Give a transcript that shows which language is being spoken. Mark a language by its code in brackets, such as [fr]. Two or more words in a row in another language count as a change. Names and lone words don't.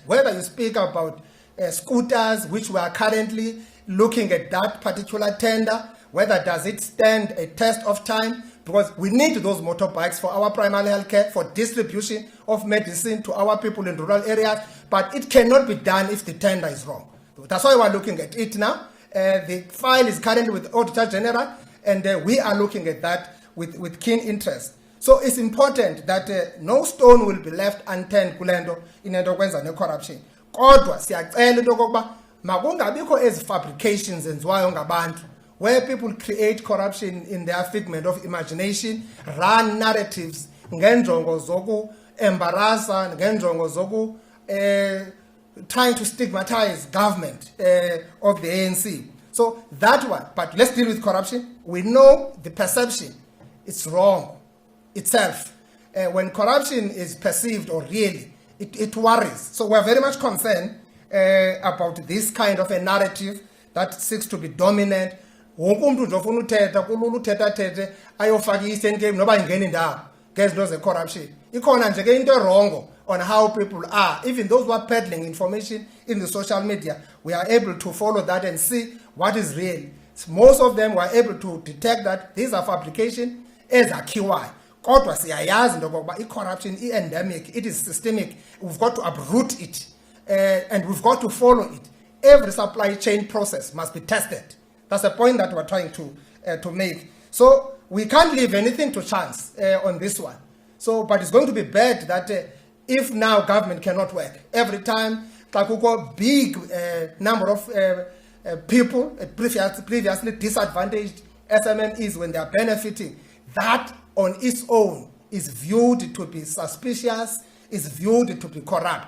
[en] Whether you speak about scooters, which we are currently looking at that particular tender, whether does it stand a test of time, because we need those motorbikes for our primary health care, for distribution of medicine to our people in rural areas, but it cannot be done if the tender is wrong. That's why we're looking at it now. The file is currently with Auditor General, and we are looking at that with keen interest. So it's important that no stone will be left unturned [xh] kulento inento kwenza ne-corruption. Kodwa siyacela into okokuba makungabikho ezi fabrications enziwayo ngabantu [en] where people create corruption in their figment of imagination, run narratives [xh] ngenjongo zoku embarrassa, ngenjongo zoku [en] trying to stigmatize government of the ANC. So that one, but let's deal with corruption. We know the perception, it's wrong itself. When corruption is perceived or really, it worries. So we're very much concerned about this kind of a narrative that seeks to be dominant. [xh] Wonke umuntu nje ofuna uthetha kulula uthetha ayofaka i-Eastern noba ingena indawo ngezinto ze-corruption. Ikhona nje ke into [en] wrong on how people are. Even those who are peddling information in the social media, we are able to follow that and see what is real. Most of them were able to detect that these are fabrication ezakhiwayo. [xh] Kodwa siyayazi into okokuba i-corruption i-endemic, [en] it is systemic. We've got to uproot it and we've got to follow it. Every supply chain process must be tested. That's the point that we're trying to make. So we can't leave anything to chance on this one. So, but it's going to be bad that if now government cannot work, every time a big number of people, previously disadvantaged SMMEs, when they are benefiting, that on its own is viewed to be suspicious, is viewed to be corrupt.